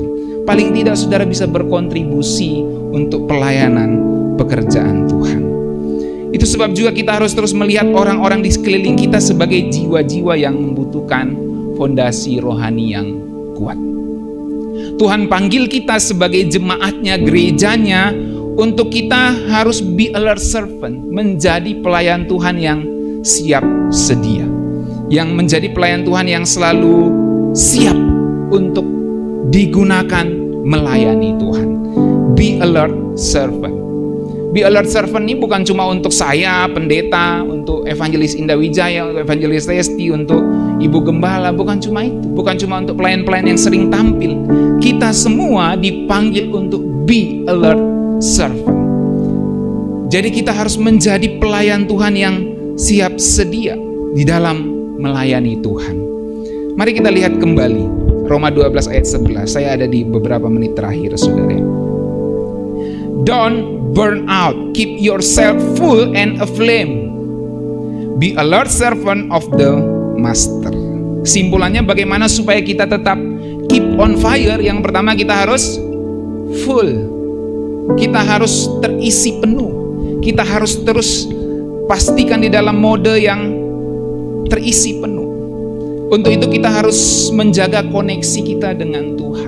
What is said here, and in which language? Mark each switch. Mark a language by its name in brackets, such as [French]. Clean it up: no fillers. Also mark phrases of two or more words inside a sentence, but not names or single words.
[Indonesian] Paling tidak saudara bisa berkontribusi untuk pelayanan pekerjaan Tuhan. Itu sebab juga kita harus terus melihat orang-orang di sekeliling kita sebagai jiwa-jiwa yang membutuhkan fondasi rohani yang kuat. Tuhan panggil kita sebagai jemaatnya, gerejanya, untuk kita harus [English] be alert servant, [Indonesian] menjadi pelayan Tuhan yang siap sedia, yang menjadi pelayan Tuhan yang selalu siap untuk digunakan melayani Tuhan. [English] Be alert servant. Be alert servant [Indonesian] ini bukan cuma untuk saya, pendeta, untuk evangelis Indah Wijaya, untuk evangelis Resti, untuk ibu gembala, bukan cuma itu. Bukan cuma untuk pelayan-pelayan yang sering tampil. Kita semua dipanggil untuk [English] be alert servant. [Indonesian] Jadi kita harus menjadi pelayan Tuhan yang siap sedia di dalam melayani Tuhan. Mari kita lihat kembali Roma 12 ayat 11. Saya ada di beberapa menit terakhir, saudara. [English] Don't burn out, keep yourself full and aflame. Be alert servant of the master. [Indonesian] Simpulannya bagaimana supaya kita tetap [English] keep on fire? [Indonesian] Yang pertama kita harus full. Kita harus terisi penuh. Kita harus terus pastikan di dalam mode yang terisi penuh. Untuk itu kita harus menjaga koneksi kita dengan Tuhan.